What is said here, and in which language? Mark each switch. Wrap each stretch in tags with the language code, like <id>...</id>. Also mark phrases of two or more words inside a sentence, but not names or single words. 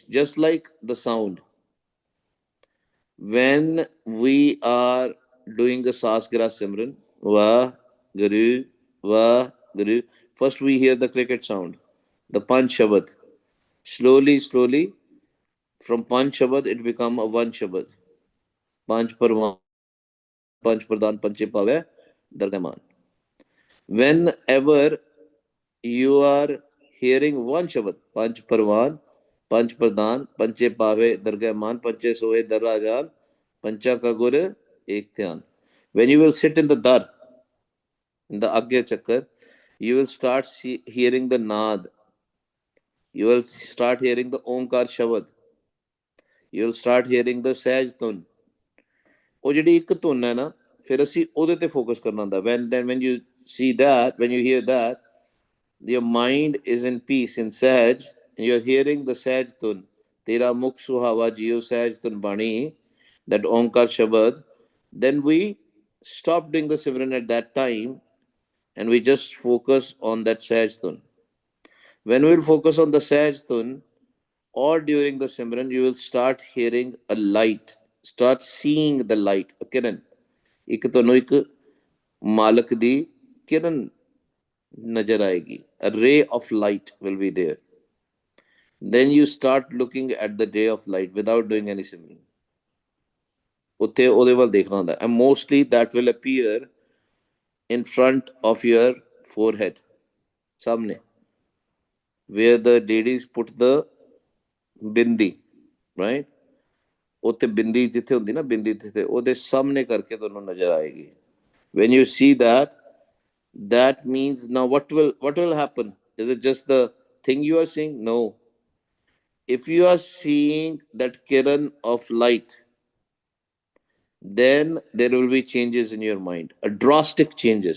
<en>Just like the sound. When we are doing the Sasgira Simran,</en> <pa>ਵਾਹ, ਗੁਰੂ, ਵਾਹ, ਗੁਰੂ,</pa> <en>first we hear the cricket sound, the</en> <pa>ਪੰਚ ਸ਼ਬਦ.</pa> <en>Slowly, slowly, from</en> <pa>ਪੰਚ ਸ਼ਬਦ,</pa> <en>it become a one Shabad.</en> <pa>ਪੰਚ ਪਰਵਾਣ, ਪੰਚ ਪਰਧਾਨੁ, ਪੰਚੇ ਪਾਵਹਿ, ਦਰਗਹਮਾਨੁ.</pa> <en>Whenever you are hearing one Shabad,</en> <pa>ਪੰਚ ਪਰਵਾਣ, ਪੰਚ ਪਰਧਾਨੁ, ਪੰਚੇ ਪਾਵਹਿ, ਦਰਗਹਮਾਨੁ, ਪੰਚੇ ਸੋਹਹਿ, ਦਰਰਾਜਾਨੁ, ਪੰਚਾ ਕਾਗੁਰੁ, ਏਕੁ ਧਿਆਨੁ.</pa> <en>When you will sit in the Dar, in the Agya Chakra, you will start hearing the Nad. You will start hearing the</en> <pa>ਓਅੰਕਾਰ ਸ਼ਬਦ.</pa> <en>You will start hearing the</en> <pa>ਸਹਜ ਧੁਨ. ਉਹ ਜਿਹੜੀ ਇੱਕ ਧੁਨ ਹੈ ਨਾ, ਫਿਰ ਅਸੀਂ ਉਹਦੇ ਤੇ ਫੋਕਸ ਕਰਨਾ ਹੁੰਦਾ.</pa> <en>When you see that, when you hear that, your mind is in peace, in Sahaj, and you're hearing the</en> <pa>ਸਹਜ ਧੁਨ. ਤੇਰਾ ਮੁਖੁ ਸੁਹਾਵਾ ਜੀਉ ਸਹਜ ਧੁਨਿ ਬਾਣੀ,</pa> <en>that</en> <pa>ਓਅੰਕਾਰ ਸ਼ਬਦ,</pa> <en>then we stop doing the Simran at that time and we just focus on that</en> <pa>ਸਹਜ ਧੁਨ.</pa> <en>When we will focus on the</en> <pa>ਸਹਜ ਧੁਨ</pa> <en>or during the Simran, you will start hearing a light, start seeing the light, a kiran.</en> <pa>ਇੱਕ ਤੁਹਾਨੂੰ ਇੱਕ ਮਾਲਕ ਦੀ ਕਿਰਨ ਨਜ਼ਰ ਆਏਗੀ.</pa> <en>A ray of light will be there. Then you start looking at the ray of light without doing any simran.</en> <pa>ਉੱਥੇ ਉਹਦੇ ਵੱਲ ਦੇਖਣਾ ਹੁੰਦਾ.</pa> <en>And mostly that will appear in front of your forehead, ਸਾਹਮਣੇ, where the ladies put the bindi, right?</en> <pa>ਉੱਥੇ ਬਿੰਦੀ ਜਿੱਥੇ ਹੁੰਦੀ ਨਾ, ਬਿੰਦੀ ਜਿੱਥੇ, ਉਹਦੇ ਸਾਹਮਣੇ ਕਰਕੇ ਤੁਹਾਨੂੰ ਨਜ਼ਰ ਆਏਗੀ.</pa> <en>When you see that, that means now what will happen? Is it just the thing you are seeing? No. If you are seeing that kiran of light, then there will be changes in your mind, a drastic changes.</en>